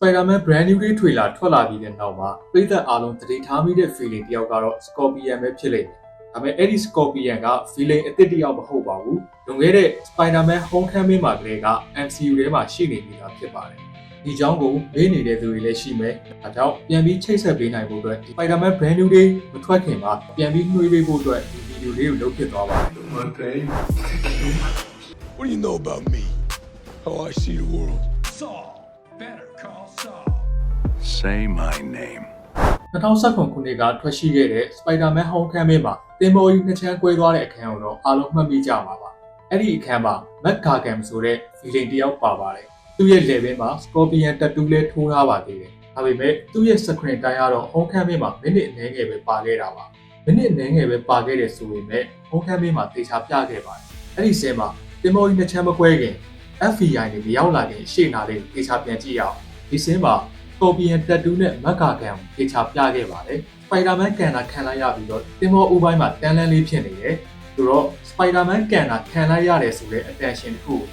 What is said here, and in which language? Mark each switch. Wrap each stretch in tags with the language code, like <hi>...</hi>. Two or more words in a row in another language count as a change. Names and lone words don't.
<my>Spider-Man brand new တွေထွေလာထွက်လာပြီးတဲ့နောက်မှာပြည်သက်အားလုံးသတိထားမိတဲ့ feeling တယောက်ကတော့ Scorpion ပဲဖြစ်လိမ့်မယ်။ဒါပေမဲ့အဲ့ဒီ Scorpion က feeling အသစ်တယောက်မဟုတ်ပါဘူး။လွန်ခဲ့တဲ့ Spider-Man Homecoming မှာကလေးက MCU ထဲမှာရှိနေပြီးသားဖြစ်ပါတယ်။ဒီကြောင်းကိုမေးနေတဲ့သူတွေလည်းရှိမယ်။ဒါကြောင့်ပြန်ပြီးချိတ်ဆက်ပေးနိုင်ဖို့အတွက် Spider-Man brand new တွေမထွက်ခင်မှာပြန်ပြီးနှွေးပေးဖို့အတွက်ဒီဗီဒီယိုလေးကိုလုပ်ဖြစ်သွားပါတယ်။</my> <en>One day. What do you know about me? How I see the world? Saul. Better call Saul. Say my name.</en> <my>2019 ခုနှစ်ကထွက်ရှိခဲ့တဲ့ Spider-Man Homecoming မှာတင်မော်ကြီးနှစ်ချမ်းကွဲသွားတဲ့အခန်းကိုတော့အားလုံးမှတ်မိကြပါပါ။အဲ့ဒီအခန်းမှာ Matt Gargan ဆိုတဲ့ villain တယော က်ပါပါတယ်။သူ့ရဲ့ level မှာ</my> <en>Scorpion tattoo</en> <my>လေးထိုးထားပါသေးတယ်။ဒါပေမဲ့သူ့ရဲ့</my> <en>screen time</en> <my>ကတော့ Homecoming မှာမိနစ်အနည်းငယ်ပဲပါခဲ့တာပါ။မိနစ်အနည်းငယ်ပဲပါခဲ့တယ်ဆိုပေမဲ့ Homecoming မှာသေချာပြခဲ့ပါတယ်။အဲ့ဒီစင်းမှာတင်မော်ကြီးနှစ်ချမ်းမကွဲခင် FBI နဲ့မရောက်လာခင်ရှေ့နာလေးသေချာပြန်ကြည့်ရအောင်။ဒီစင်းမှာ</my> <en>Scorpion tattoo</en> <my>နဲ့ Matt Gargan ကိုသေချာပြခဲ့ပါတယ်။ Spider-Man ကန်တာခံလိုက်ရပြီးတော့တင်မောဦးပိုင်းမှာတန်းလန်းလေးဖြစ်နေတယ်။ဆိုတော့ Spider-Man ကန်တာခံလိုက်ရတယ်ဆိုတဲ့ attention တစ်ခုကို</my>